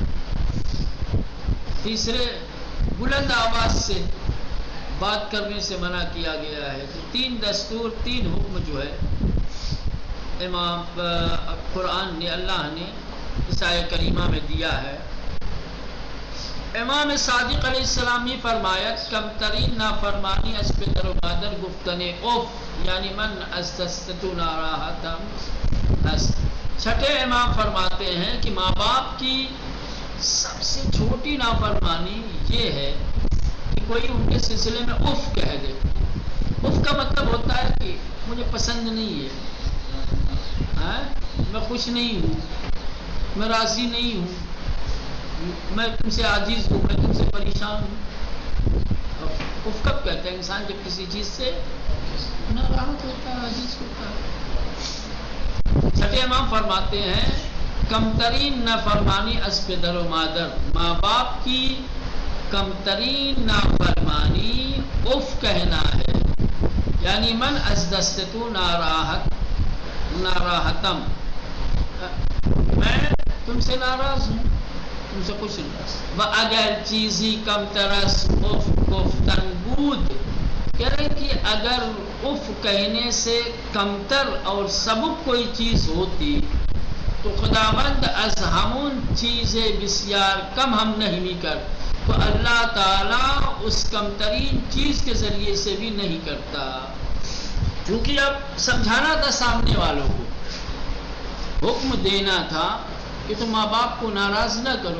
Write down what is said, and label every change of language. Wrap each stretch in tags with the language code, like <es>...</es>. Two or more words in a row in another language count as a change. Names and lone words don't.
<ur>تیسرے، بلند آواز سے بات کرنے سے منع کیا گیا ہے۔ تو تین دستور، تین حکم جو ہے امام قرآن نے، اللہ نے اس آیہ کریمہ میں دیا ہے۔ امام صادق علیہ السلام نے فرمایا</ur> <fa>کم ترین نافرمانی از پدر و مادر گفتن اوف یعنی من از دستتو ناراحتم است۔</fa> <ur>چھٹے امام فرماتے ہیں کہ ماں باپ کی سب سے چھوٹی نافرمانی یہ ہے کہ کوئی ان کے سلسلے میں اف کہہ دے۔ اف کا مطلب ہوتا ہے کہ مجھے پسند نہیں ہے، میں خوش نہیں ہوں، میں راضی نہیں ہوں، میں تم سے عاجز ہوں، میں تم سے پریشان ہوں۔ اف کب کہتے ہیں انسان؟ جب کسی چیز سے ناراض ہوتا ہے، عاجز ہوتا ہے۔ چھٹے امام فرماتے ہیں</ur> <fa>کمترین نافرمانی از پدر و مادر،</fa> <ur>ماں باپ کی کمترین نافرمانی اف کہنا ہے،</ur> <fa>یعنی من از دستتو ناراحتم،</fa> <ur>میں تم سے ناراض ہوں، تم سے خوش نہیں۔</ur> <fa>و اگر چیزی کم ترس اف گفتن بود،</fa> <ur>کہہ رہے کہ اگر اف کہنے سے کمتر اور سبک کوئی چیز ہوتی تو</ur> <fa>خداوند از ہمون چیزیں بسیار کم</fa> <ur>ہم نہیں کر، تو اللہ تعالیٰ اس کمترین چیز کے ذریعے سے بھی نہیں کرتا، کیونکہ اب سمجھانا تھا سامنے والوں کو، حکم دینا تھا کہ تم ماں باپ کو ناراض نہ کرو۔</ur>